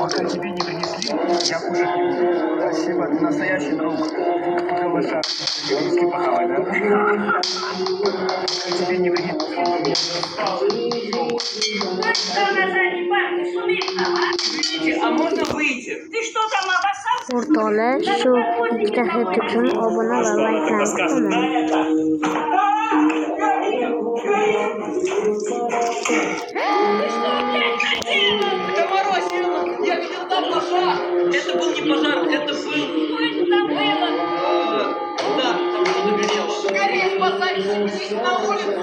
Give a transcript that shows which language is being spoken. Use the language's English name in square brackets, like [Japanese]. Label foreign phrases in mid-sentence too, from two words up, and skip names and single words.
[Russian] Пока тебе не принесли, я кушать не буду. Спасибо, ты настоящий друг. Голыша, русский похавать, да? Пока тебе не принесли. Что на задней парте шумит там, а? Извините, а можно выйти? Ты что там обоссался? [Uzbek] O'rtoqlar, shu videoga uchun obuna va layklarni kutmayman. [Russian] Это Морозина! Я видел там пожар! Это был не пожар, это был... Что это там было? Да, там что-то горело. Скорее спасайтесь, выйдите на улицу!